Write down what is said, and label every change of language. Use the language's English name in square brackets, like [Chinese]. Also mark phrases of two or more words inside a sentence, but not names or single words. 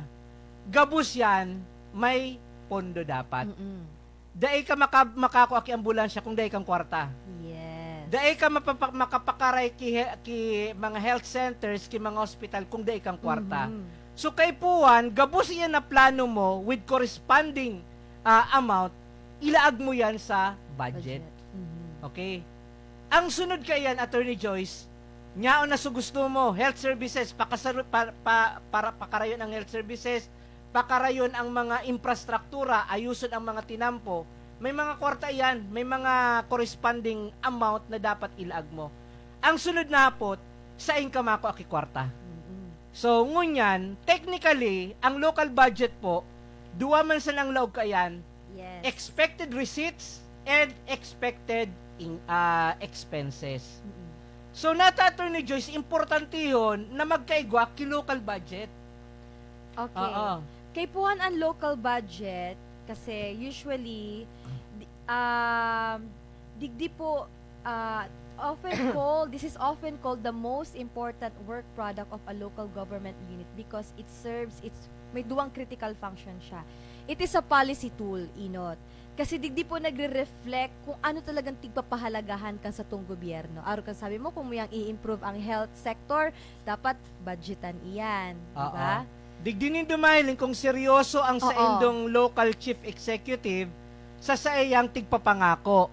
[Bikol] Gabus yan, may pondo dapat. Daay ka makakuha ki ambulansya kung daay kang kwarta. [English] Yes. [Bikol] Daay ka makapakaray ki mga [English] health centers, [Bikol] ki mga hospital kung daay kang kwarta. So kay puan, gabus yan na plano mo [English] with corresponding amount, [Bikol] ilaag mo yan sa budget. [English] Okay? [Bikol] Ang sunod kayan, Attorney Joyce, Nyaon na gusto mo, [English] health services, [Bikol] para pakarayon ang [English] health services, [Bikol] pakarayon ang mga infrastruktura, ayuson ang mga tinampo. May mga kwarta yan, may mga [English] corresponding amount [Bikol] na dapat ilaag mo. Ang sunod na hapot, sa income ako kwarta. So, ngunyan, technically, ang [English] local budget [Bikol] po, duwa man sa nang laog kayan, [English] Yes. expected receipts and expected expenses. So, [Bikol] nata Attorney Joyce, importante yun na magkaigwa ki- [English] local budget. Okay. [Bikol] Oo. Kay puhan ang [English] local budget, [Bikol] kasi usually, digdi po, [English] this is often called the most important work product of a local government unit because it serves, [Bikol] may duwang critical function siya. [English] It is a policy tool, [Bikol] Inot. Kasi digdi po nagre-reflect kung ano talagang tigpapahalagahan kan sa tong gobyerno. Aro kan sabi mo, kung mo yang i-improve ang [English] health sector, [Bikol] dapat budgetan iyan. Diba? Digdinin dumahiling kung seryoso ang sa Oo. indong [English] local chief executive [Bikol] sa saiyang tigpapangako.